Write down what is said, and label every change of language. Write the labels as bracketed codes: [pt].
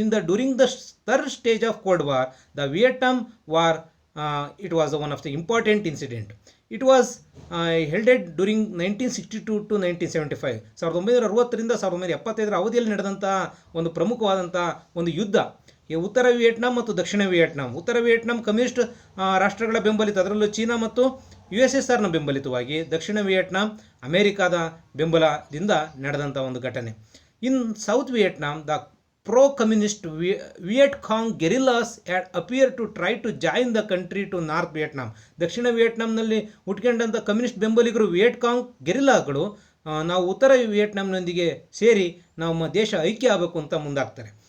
[en] During the third stage of Cold War, the Vietnam War, it was one of the important incident. It was held during 1962 to 1975. [kn] 1960ರಿಂದ 1975 ಅವಧಿಯಲ್ಲಿ ನಡೆದಂಥ ಒಂದು ಪ್ರಮುಖವಾದಂಥ ಒಂದು ಯುದ್ಧ. ಉತ್ತರ Vietnam ಮತ್ತು ದಕ್ಷಿಣ ವಿಯೆಟ್ನಾಂ. ಉತ್ತರ ವಿಯೆಟ್ನಾಂ ಕಮ್ಯುನಿಸ್ಟ್ ರಾಷ್ಟ್ರಗಳ ಬೆಂಬಲಿತ, ಅದರಲ್ಲೂ ಚೀನಾ ಮತ್ತು USSRನ ಬೆಂಬಲಿತವಾಗಿ, ದಕ್ಷಿಣ ವಿಯೆಟ್ನಾಂ ಅಮೆರಿಕಾದ ಬೆಂಬಲದಿಂದ ನಡೆದಂಥ ಒಂದು ಘಟನೆ. [en] In south Vietnam, the pro-communist Viet Cong guerrillas had appeared to try to join the country to North Vietnam. [kn] Dakshina ವಿಯೆಟ್ನಾಂನಲ್ಲಿ ಹುಟ್ಕೊಂಡಂಥ communist ಬೆಂಬಲಿಗರು ವಿಯೆಟ್ ಕಾಂಗ್ ಗೆರಿಲ್ಲಾಗಳು ನಾವು ಉತ್ತರ ವಿಯೆಟ್ನಾಂನೊಂದಿಗೆ ಸೇರಿ ನಮ್ಮ ದೇಶ ಐಕ್ಯ ಆಗಬೇಕು ಅಂತ ಮುಂದಾಗ್ತಾರೆ.